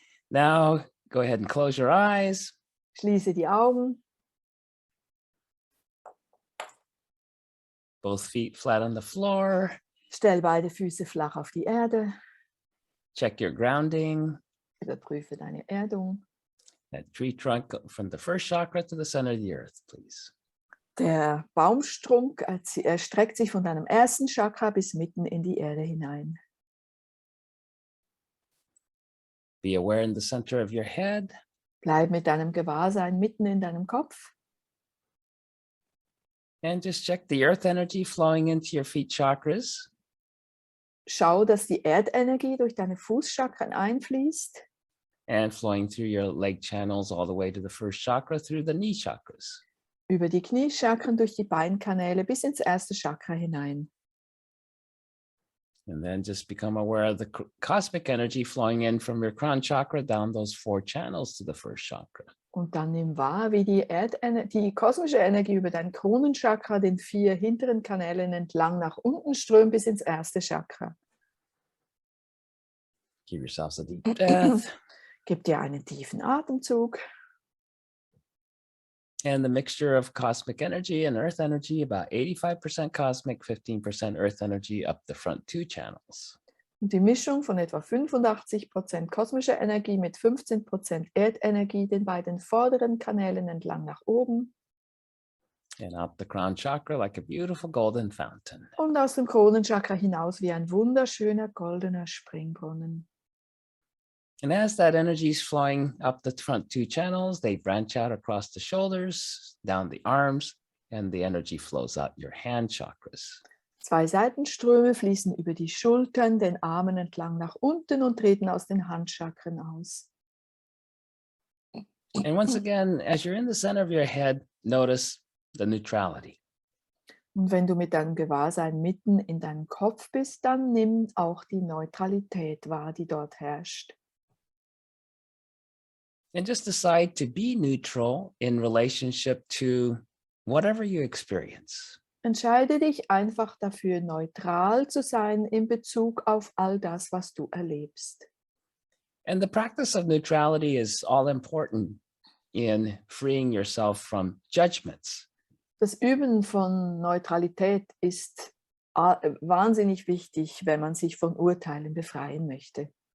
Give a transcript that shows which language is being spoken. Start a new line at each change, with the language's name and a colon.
English: Now go ahead and close your eyes.
German: Schließe die Augen.
English: Both feet flat on the floor.
German: Stell beide Füße flach auf die Erde.
English: Check your grounding.
German: Überprüfe deine Erdung.
English: That tree trunk from the first chakra to the center of the earth, please.
German: Der Baumstrunk erstreckt sich von deinem ersten Chakra bis mitten in die Erde hinein.
English: Be aware in the center of your head.
German: Bleib mit deinem Gewahrsein mitten in deinem Kopf.
English: And just check the earth energy flowing into your feet chakras.
German: Schau, dass die Erdenergie durch deine Fußchakren einfließt.
English: And flowing through your leg channels all the way to the first chakra through the knee chakras.
German: Über die Kniechakren, durch die Beinkanäle bis ins erste Chakra hinein.
English: And then just become aware of the cosmic energy flowing in from your crown chakra down those 4 channels to the first chakra.
German: Und dann nimm wahr, wie die kosmische Energie über dein Kronenchakra, den 4 hinteren Kanälen entlang nach unten strömt bis ins erste Chakra.
English: Give yourselves a deep breath.
German: Gib dir einen tiefen Atemzug.
English: And the mixture of cosmic energy and earth energy, about 85% cosmic, 15% earth energy up the front 2 channels.
German: Und die Mischung von etwa 85% kosmischer Energie mit 15% Erdenergie, den beiden vorderen Kanälen entlang nach oben.
English: And out the crown chakra like a beautiful golden fountain.
German: Und aus dem Kronenchakra hinaus wie ein wunderschöner goldener Springbrunnen.
English: And as that energy is flowing up the front 2 channels, they branch out across the shoulders, down the arms, and the energy flows out your hand chakras.
German: 2 Seitenströme fließen über die Schultern, den Armen entlang nach unten und treten aus den Handchakren aus.
English: And once again, as you're in the center of your head, notice the neutrality.
German: Und wenn du mit deinem Gewahrsein mitten in deinem Kopf bist, dann nimm auch die Neutralität wahr, die dort herrscht.
English: And just decide to be neutral in relationship to whatever you experience.
German: Entscheide dich einfach dafür, neutral zu sein in Bezug auf all das, was du erlebst.
English: And the practice of neutrality is all important in freeing yourself from judgments.
German: Das Üben von Neutralität ist wahnsinnig wichtig, wenn man sich von Urteilen befreien möchte.